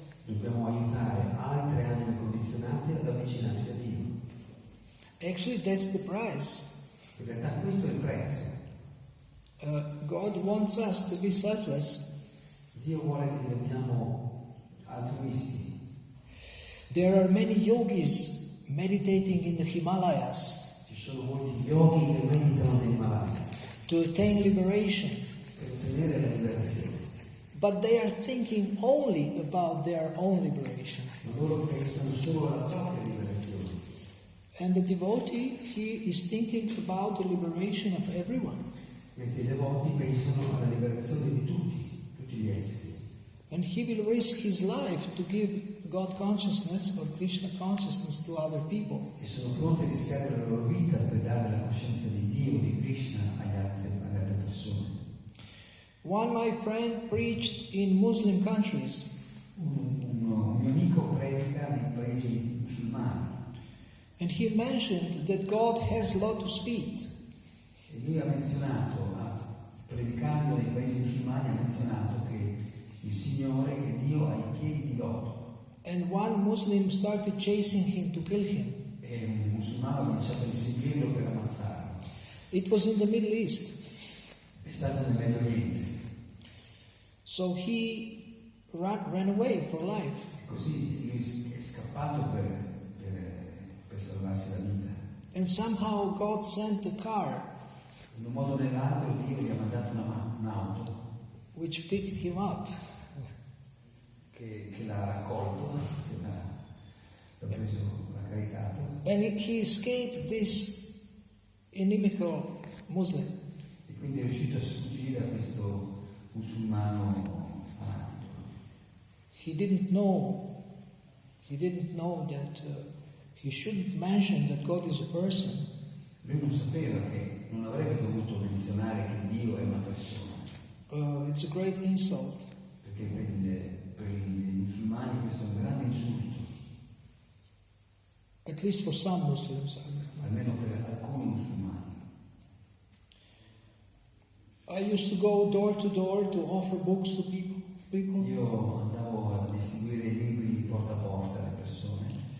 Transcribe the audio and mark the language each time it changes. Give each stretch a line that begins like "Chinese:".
Italian: dobbiamo aiutare altre anime condizionate ad avvicinarsi a Dio.
English: Actually, that's the price.
Italian: In realtà questo è il prezzo.
English: God wants us to be selfless.
Italian: Dio vuole che diventiamo altruisti.
English: There are many yogis meditating in the Himalayas
Italian: Ci sono molti yogi che meditano nei Himalaya
English: to attain liberation,
Italian: per ottenere la liberazione.
English: but they are thinking only about their own liberation.
Italian: Ma loro pensano solo alla propria liberazione.
English: And the devotee, he is thinking about the liberation of everyone.
Italian: Mentre i devoti pensano alla liberazione di tutti gli esseri.
English: And he will risk his life to give God consciousness or Krishna consciousness to other people.
Italian: E sono pronti a rischiare la loro vita per dare la coscienza di Dio, di Krishna alle altre persone.
English: One my friend preached in Muslim countries.
Italian: Un mio amico predica nei paesi musulmani.
English: And he mentioned that God has lotus feet.
Italian: E lui ha menzionato, predicando nei paesi musulmani, ha menzionato che il Signore, che Dio ha i piedi di loto.
English: And one Muslim started chasing him to kill him.
Italian: E un musulmano ha cominciato a inseguirlo per ammazzarlo.
English: It was in the Middle East.
Italian: È stato nel Medio Oriente.
English: So he ran away for life.
Italian: E così lui è scappato per salvarsi la vita.
English: And somehow God sent a car
Italian: In un modo o nell'altro Dio gli ha mandato un'auto
English: which picked him up.
Italian: che l'ha raccolto, che l'ha preso, l'ha caricato.
English: And he escaped this inimical Muslim.
Italian: E quindi è riuscito a sfuggire a questo musulmano fanatico.
English: He didn't know that he shouldn't mention that God is a person.
Italian: Lui non sapeva che non avrebbe dovuto menzionare che Dio è una persona.
English: It's a great insult.
Italian: Perché per i musulmani questo è un grande insulto.
English: At least for some Muslims.
Italian: Almeno per alcuni musulmani.
English: I used to go door to door to offer books to people.
Italian: Io andavo a distribuire i libri porta a porta alle persone.